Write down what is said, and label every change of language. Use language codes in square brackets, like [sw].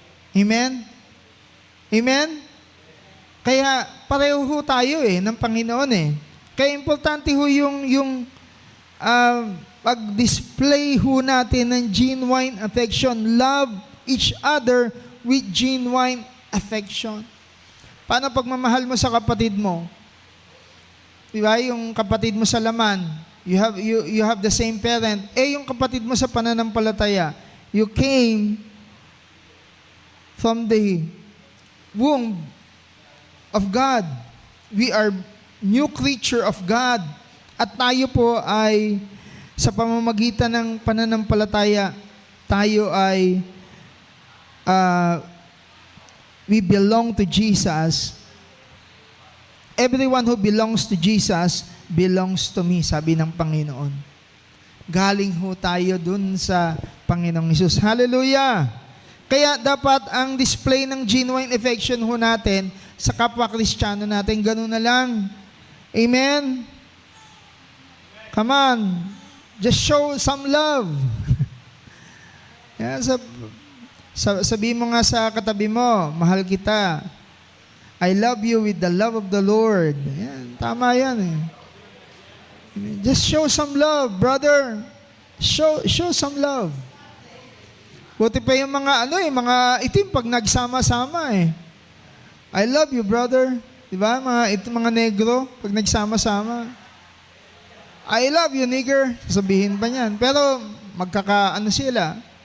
[tl] Amen? Amen? Kaya pareho ho tayo ng Panginoon Kaya importante ho yung pag-display ho natin ng genuine affection. [en] Love each other with genuine affection. [tl] Paano pagmamahal mo sa kapatid mo? Diba? Yung kapatid mo sa laman, [en] you have the same parent. [tl] Yung kapatid mo sa pananampalataya, [en] you came from the womb of God. We are new creature of God. [tl] At tayo po ay sa pamamagitan ng pananampalataya, tayo ay [en] we belong to Jesus. Everyone who belongs to Jesus belongs to me, [tl] sabi ng Panginoon. Galing ho tayo dun sa Panginoong Hesus. Hallelujah! Kaya dapat ang display ng genuine affection ho natin sa kapwa Kristiyano natin, ganun na lang. [en] Amen? Come on. Just show some love. [tl] Yan, sabi mo nga sa katabi mo, mahal kita. [en] I love you with the love of the Lord. [tl] Yan, tama yan [en] Just show some love, brother. Show some love. [tl] Buti pa yung mga mga itim pag nagsama-sama [en] I love you, brother. [tl] Diba? Mga negro pag nagsama-sama. [en] I love you, nigger. [tl] Sasabihin pa niyan. Pero sila.